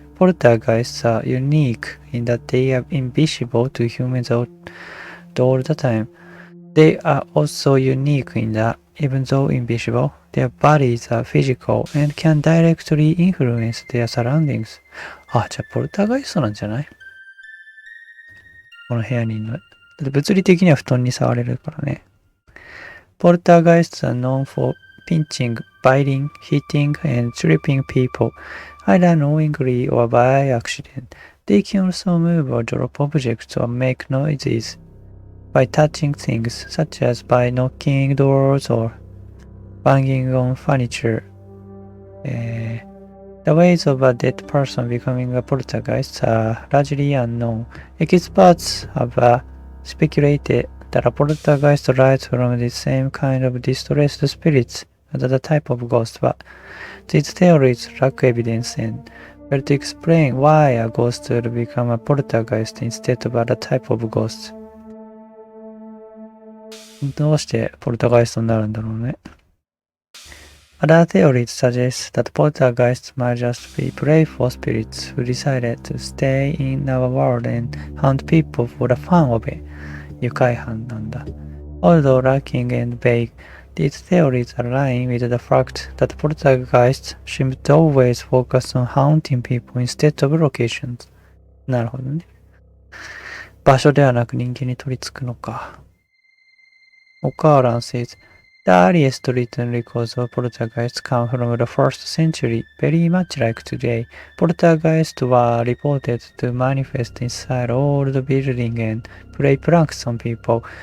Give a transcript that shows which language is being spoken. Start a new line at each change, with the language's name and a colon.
English: Poltergeists are unique in that they are invisible to humans all the time. They are also unique in that, even though invisible, their bodies are physical and can directly influence their surroundings.
Japanese: あ、じゃあポルターガイストなんじゃない？この部屋にいるの。だって物理的には布団に触れるからね。
English: Poltergeists are known for pinching, biting, hitting, and tripping people, either knowingly or by accident. They can also move or drop objects or make noises by touching things, such as by knocking doors or banging on furniture. The ways of a dead person becoming a poltergeist are largely unknown. Experts have speculated that a poltergeist arises from the same kind of distressed spirits as the type of ghost, but these theories lack evidence and fail to explain why a ghost will become a poltergeist instead of other type of ghosts.
Japanese: どうしてポルターガイストになるんだろうね。
English: Other theories suggest that poltergeists might just be playful spirits who decided to stay in our world and hunt people for the fun of it.
Japanese: 愉快犯なんだ。
English: Although lacking and vague, these theories align with the fact that poltergeists seem to always focus on haunting people instead of locations.
Japanese: なるほどね。場所ではなく人間に取り付くのか。
English: O'Callaghan says, the earliest written records of poltergeists come from the 1st century, very much like today. Poltergeists were reported to manifest inside old buildings and play pranks on people.